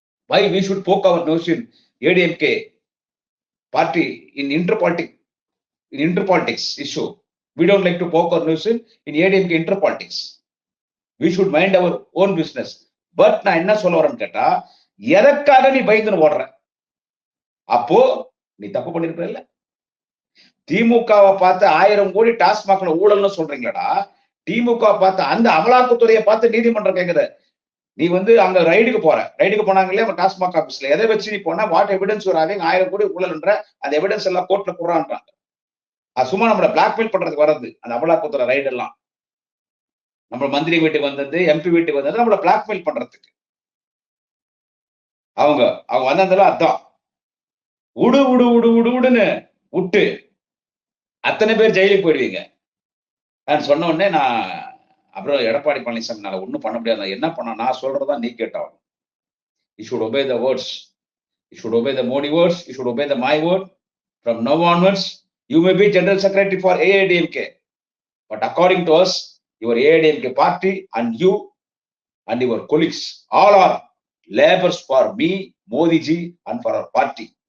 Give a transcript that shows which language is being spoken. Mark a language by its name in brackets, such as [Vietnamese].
[English] Why we should poke our nose in ADMK party in interpolitics issue. We don't like to poke our nose in ADMK interpolitics. We should mind our own business. [Tamil] But நான் என்ன சொல்ல வரேன்னு கேட்டா, எதற்காக நீ பயந்துன்னு ஓடுற? அப்போ நீ தப்பு பண்ணிருப்ப இல்ல. திமுகவை பார்த்து 1000 கோடி டாஸ்மாக்ல ஊழல்னு சொல்றீங்களடா, திமுக பார்த்து அந்த அமலாக்கத்துறையை பார்த்து நீதிமன்றம் கேக்குது, நீ அங்க ரைடுக்கு போனாங்க இல்லையா டாஸ்மாக் ஆபீஸ்ல, எதை வச்சு நீ போனா வாட் எவிடன்ஸ் வராது, 1000 கோடி ஊழல்ன்ற அந்த எவிடன்ஸ் எல்லாம் கோர்ட்ல போடுறான்றாங்க. அது சும்மா நம்மள பிளாக்மெயில் பண்றதுக்கு வர்றது அந்த அமலாக்கத்துறை ரைடு எல்லாம். நம்ம மந்திரி வீட்டுக்கு வந்தது, எம்பி வீட்டுக்கு வந்தது நம்மள பிளாக்மெயில் பண்றதுக்கு. அவங்க வந்ததுல அதான் உடுன்னு விட்டு அத்தனை பேர் ஜெயிலுக்கு போயிடுவீங்க. நான் சொன்ன உடனே அப்புறம் எடப்பாடி பழனிசாமி ஒன்னும் பண்ண முடியாது. என்ன பண்ண, நான் சொல்றதான் நீ கேட்டாகும். [English] You should obey the words. You should obey the Modi words. You should obey the my word. From now onwards, you may be General Secretary for AIDMK. But according to us, your AIDMK party and you and your colleagues all are laborers for me, Modi ji, and for our party.